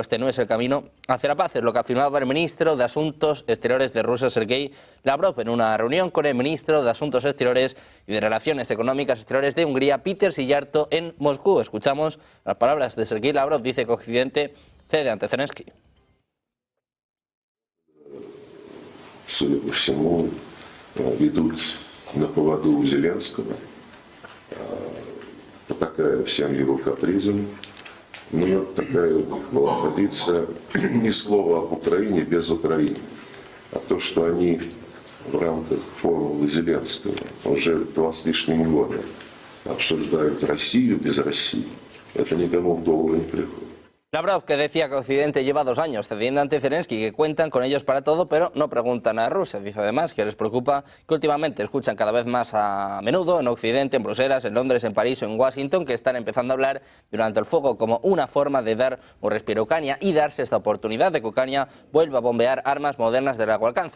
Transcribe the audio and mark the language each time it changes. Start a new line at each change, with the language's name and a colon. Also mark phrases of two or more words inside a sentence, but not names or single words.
Spanish: Este no es el camino hacia la paz, es lo que afirmaba el ministro de Asuntos Exteriores de Rusia, Sergei Lavrov, en una reunión con el ministro de Asuntos Exteriores y de Relaciones Económicas Exteriores de Hungría, Péter Szijjártó, en Moscú. Escuchamos las palabras de Sergei Lavrov. Dice que Occidente cede ante Zelensky.
Russian: На поводу у Зеленского, потакая всем его капризам. Но такая была позиция: ни слова об Украине без Украины. А то, что они в рамках формулы Зеленского уже 2 с лишним года обсуждают Россию без России, это никому в голову не приходит.
Spanish: Lavrov, que decía que Occidente lleva 2 años cediendo ante Zelensky, que cuentan con ellos para todo, pero no preguntan a Rusia. Dice además que les preocupa que últimamente escuchan cada vez más a menudo en Occidente, en Bruselas, en Londres, en París o en Washington, que están empezando a hablar durante el fuego como una forma de dar un respiro a Ucrania y darse esta oportunidad de que Ucrania vuelva a bombear armas modernas de largo alcance.